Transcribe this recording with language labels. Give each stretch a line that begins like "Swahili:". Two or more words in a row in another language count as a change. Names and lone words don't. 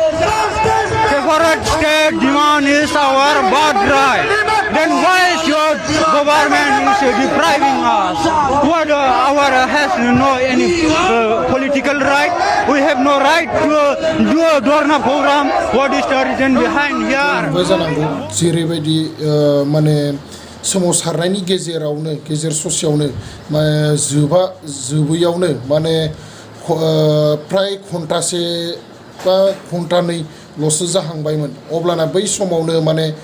English: Separate state demand is our birthright. Then why should government is depriving us? What our has no any political right? We have no right to do a Dorna program. What is the reason behind here?
Bodo: जेरैबायदि माने सोमावसारनायनि गेजेरावनो गेजेर ससेयावनो जोबैयावनो माने फ्राय घन्टासे बा घन्टानैल'सो जाहांबायमोन अब्लाना बै समावनो माने